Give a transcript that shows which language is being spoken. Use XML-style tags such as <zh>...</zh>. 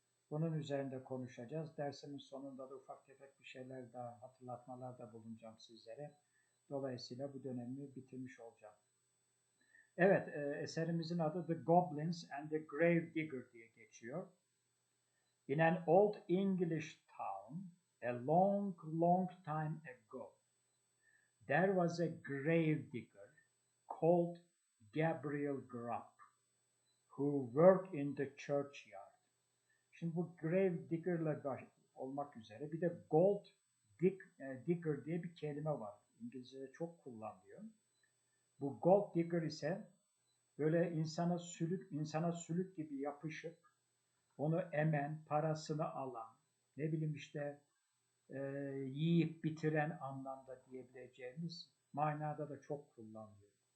<tr>Bunun üzerinde konuşacağız. Dersimin sonunda da ufak tefek bir şeyler daha, hatırlatmalar da bulunacağım sizlere. Dolayısıyla bu dönemi bitirmiş olacağım. Evet, eserimizin adı The Goblins and the Grave Digger diye geçiyor.</tr> <en>In an old English town, a long, long time ago, there was a grave digger called Gabriel Grubb, who worked in the churchyard.</en> <tr>Şimdi bu grave digger'la olmak üzere bir de gold digger diye bir kelime var. İngilizce'de çok kullanılıyor. Bu gold digger ise böyle insana sülük gibi yapışıp onu emen, parasını alan, ne bileyim işte yiyip bitiren anlamda diyebileceğimiz manada da çok kullanılıyor.</tr>